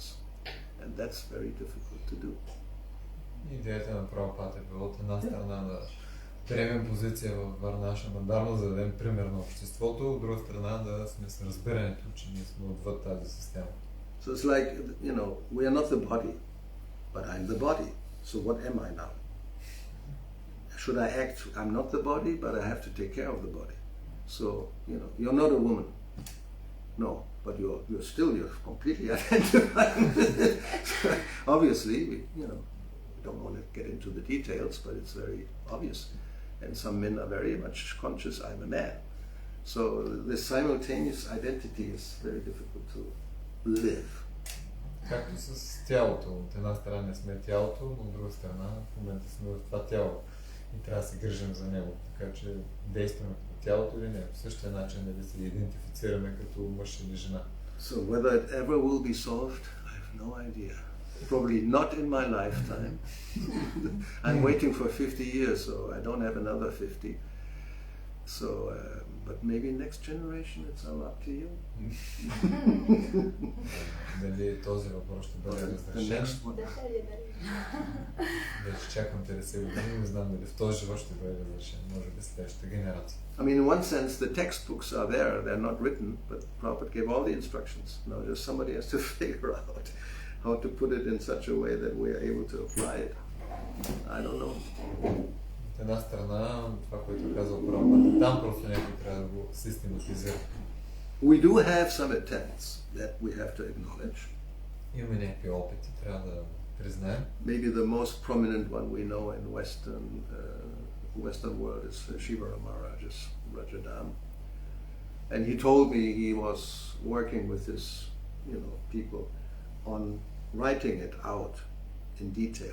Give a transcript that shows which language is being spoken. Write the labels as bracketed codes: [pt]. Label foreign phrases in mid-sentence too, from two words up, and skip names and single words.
[en] And that's very difficult to do. [bg] Идеята на Прабхупада е била от една страна да приемем позиция в Варнашрама дарма, за да дадем пример на обществото, от друга страна да сме с разбирането, че ние сме отвъд тази система. [en] So it's like, we are not the body, but I'm the body. So what am I now? Should I act, I'm not the body, but I have to take care of the body. So, you're not a woman. No, but you're completely identifying with it. Obviously, we don't want to get into the details, but it's very obvious. And some men are very much conscious, I'm a man. So this simultaneous identity is very difficult to live. [bg] Както с тялото. От една страна не сме тялото, но от друга страна в момента сме в това тяло. И трябва да се грижим за него. Така че действаме като тялото или не. По същия начин да се идентифицираме като мъж или жена. [en] So whether it ever will be solved, I have no idea. Probably not in my lifetime. I'm waiting for 50 years, so I don't have another 50. So, but maybe next generation, it's all up to you. [bg] Дали този въпрос ще бъде разрешен? Вече чакам 50 години, не знам дали в този живот ще бъде разрешен. Може би следващата генерация. [en] I mean, in one sense, the textbooks are there. They're not written, but Prabhupada gave all the instructions. Now, just somebody has to figure out how to put it in such a way that we are able to apply it. I don't know. [bg] От една страна, това, което казал Прабхупада, там просто някой трябва да го систематизира. [en] We do have some attempts that we have to acknowledge. [bg] Имаме някакви опити, трябва да признаем. [en] Maybe the most prominent one we know in Western world is Shivara Maharaj's Rajadam. And he told me he was working with his, people on writing it out in detail.